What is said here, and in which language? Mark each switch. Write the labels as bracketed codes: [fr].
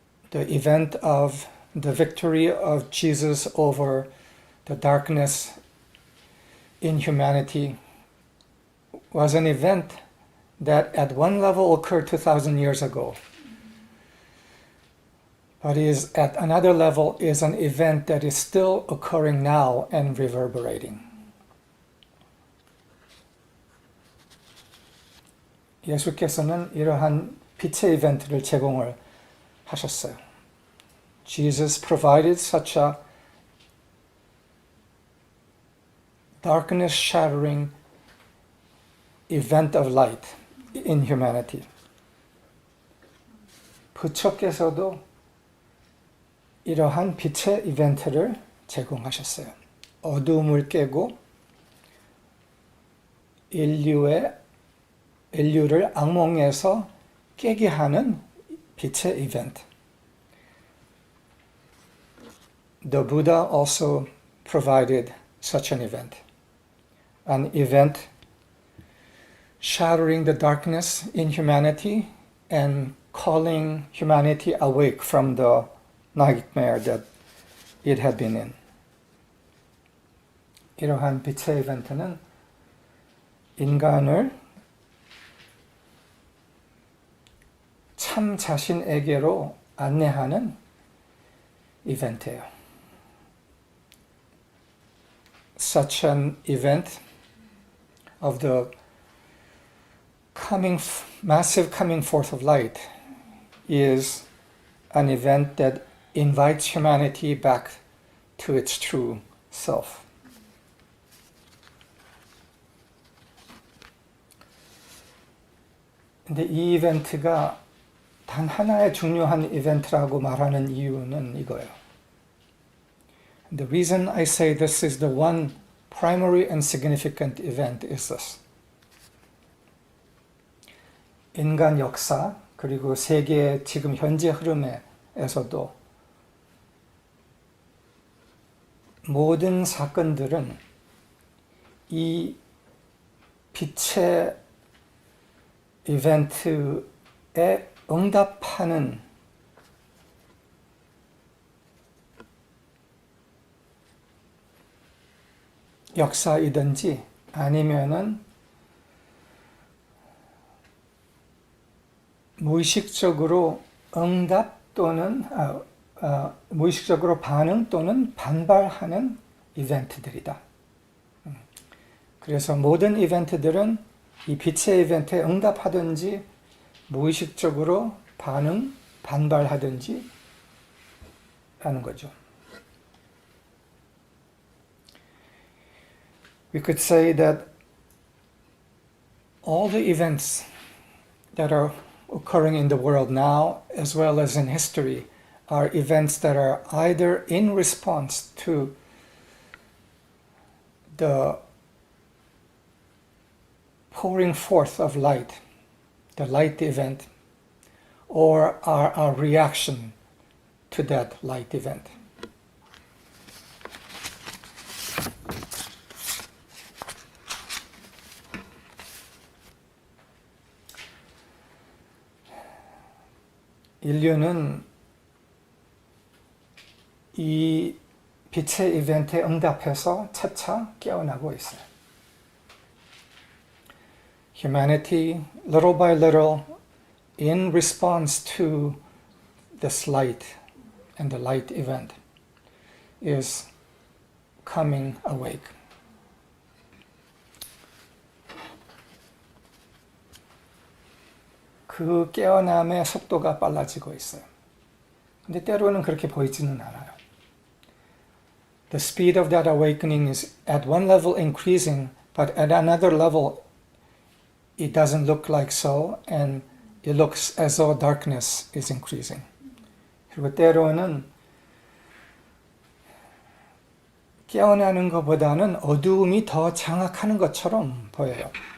[en] The event of the victory of Jesus over the darkness in humanity was an event that at one level occurred 2,000 years ago. But is at another level is an event that is still occurring now and reverberating. [ko] 예수께서는 이러한 빛의 이벤트를 제공을 하셨어요. [en] Jesus provided such a darkness-shattering event of light in humanity. [ko] 부처께서도 이러한 빛의 이벤트를 제공하셨어요. 어두움을 깨고 인류를 악몽에서 깨게 하는 빛의 이벤트. [en] The Buddha also provided such an event shattering the darkness in humanity and calling humanity awake from the nightmare that it had been in. [ko] 이러한 빛의 이벤트는 인간을 참 자신에게로 안내하는 이벤트예요. [en] Such an event of the massive coming forth of light is an event that invites humanity back to its true self. [ko] 근데 이 이벤트가 단 하나의 중요한 이벤트라고 말하는 이유는 이거예요. [en] The reason I say this is the one primary and significant event is this. [ko] 인간 역사 그리고 세계의 지금 현재 흐름에서도 모든 사건들은 이 빛의 이벤트에 응답하는 역사이든지 아니면은 무의식적으로 응답 또는 무의식적으로 반응 또는 반발하는 이벤트들이다. 그래서 모든 이벤트들은 이 빛의 이벤트에 응답하든지 무의식적으로 반발하든지 하는 거죠. [en] We could say that all the events that are occurring in the world now, as well as in history, are events that are either in response to the pouring forth of light, the light event, or are a reaction to that light event. [ko] 인류는 이 빛의 이벤트에 응답해서 차차 깨어나고 있어요. [en] Humanity, little by little, in response to this light and the light event, is coming awake. [ko] 그 깨어남의 속도가 빨라지고 있어요. 근데 때로는 그렇게 보이지는 않아요. [en] The speed of that awakening is at one level increasing, but at another level it doesn't look like so, and it looks as though darkness is increasing. [ko] 그리고 때로는 깨어나는 것보다는 어두움이 더 장악하는 것처럼 보여요.